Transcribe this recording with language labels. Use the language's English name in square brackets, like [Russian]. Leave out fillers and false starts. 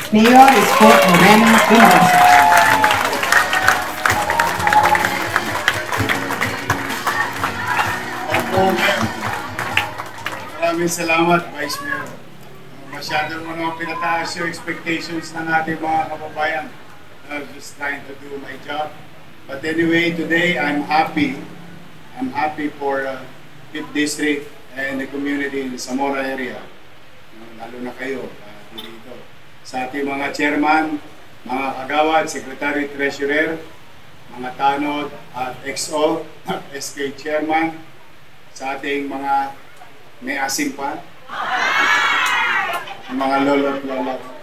[Filipino] Mayor Isko Moreno Guimarasan. Maraming salamat, Vice Mayor. Masyadong pinataas yung expectations ng ating mga kababayan. [English] I'm just trying to do my job. But anyway, today I'm happy. I'm happy for 5th District and the community in the Zamora area. [Filipino] Lalo na kayo dito. Sa ating mga chairman, mga kagawad, secretary, treasurer, mga tanod at XO at SK chairman, sa ating mga may asing pa, mga lolo at lola.